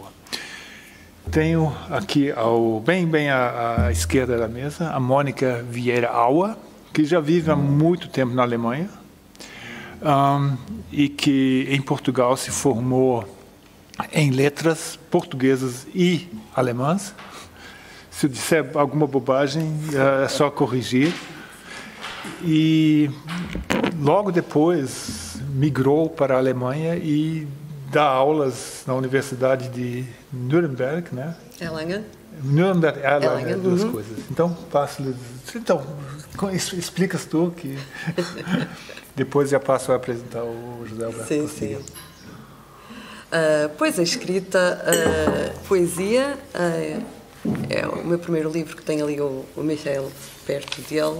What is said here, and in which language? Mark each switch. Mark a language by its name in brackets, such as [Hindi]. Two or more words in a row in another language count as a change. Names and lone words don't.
[Portuguese] Tenho aqui, bem à esquerda da mesa, a Mônica Vieira Auer, que já vive há muito tempo na Alemanha, e que em Portugal se formou em letras portuguesas e alemãs. Se eu disser alguma bobagem, é só corrigir. E logo depois migrou para a Alemanha e dá aulas na Universidade de Nuremberg, né? Erlangen. Nuremberg, Erlangen, duas coisas. Então, explicas tu que depois já passo a apresentar o José Alberto. Sim. Pois a escrita, poesia, é o meu primeiro livro, que tem ali o Michael perto dele.